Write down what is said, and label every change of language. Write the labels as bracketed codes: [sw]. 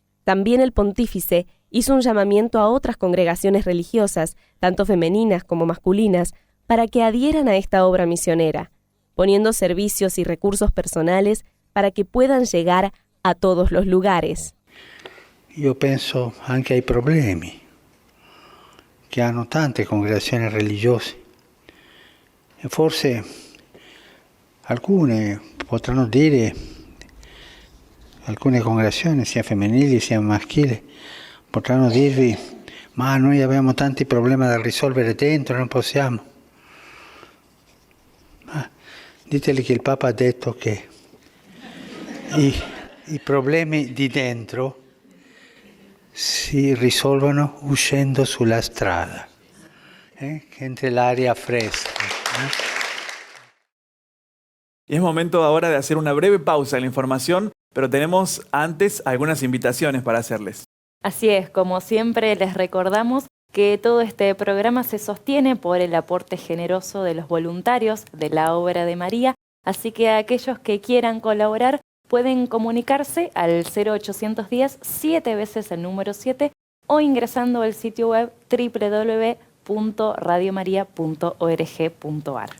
[es] También el pontífice hizo un llamamiento a otras congregaciones religiosas, tanto femeninas como masculinas, para que adhieran a esta obra misionera, poniendo servicios y recursos personales para que puedan llegar a todos los lugares. [it] Io penso anche ai problemi che hanno tante congregazioni religiose e forse alcune potranno dire, alcune congregazioni sia femminili sia maschili potranno dirvi: ma noi abbiamo tanti problemi da risolvere dentro, non possiamo. Ma diteli che il Papa ha detto che i problemi di dentro si risolvono uscendo sulla strada, che entre l'aria fresca. [es] Y es momento ahora de hacer una breve pausa en la información Pero tenemos antes algunas invitaciones para hacerles. Así es, como siempre les recordamos que todo este programa se sostiene por el aporte generoso de los voluntarios de la Obra de María, así que aquellos que quieran colaborar pueden comunicarse al 0810 7 veces el número 7 o ingresando al sitio web www.radiomaria.org.ar.